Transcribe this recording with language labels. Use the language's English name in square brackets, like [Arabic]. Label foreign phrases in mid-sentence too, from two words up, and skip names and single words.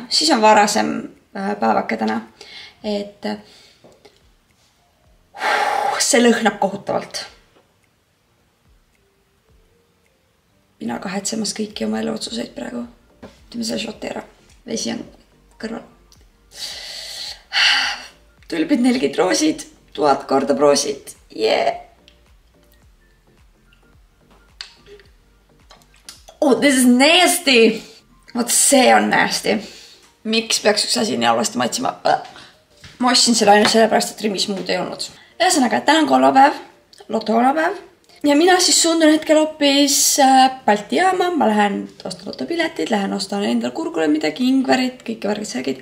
[Estonian] Siis on varasem päevake täna. Et see lõhnab kohutavalt. Mina kahetsemas kõiki oma eluotsuseid praegu. Teeme selle šoti ära. Vesi on kõrval. Tulbid 4 roosid, 1000 korda proosid. [English] Yeah! Oh, this is nasty! [Estonian] Vot see on nasty. Miks peaks üks asi nii halvasti maitsema? Ma ostsin selle ainult sellepärast, et Rimis muud ei olnud. Ühesõnaga, täna on kolmapäev, lotokolmapäev. Ja mina siis suundun hetkel hoopis Balti jaama. Ma lähen ostan lotopiletid, lähen ostan endal kurgule midagi, ingverit, kõike värgid särgid.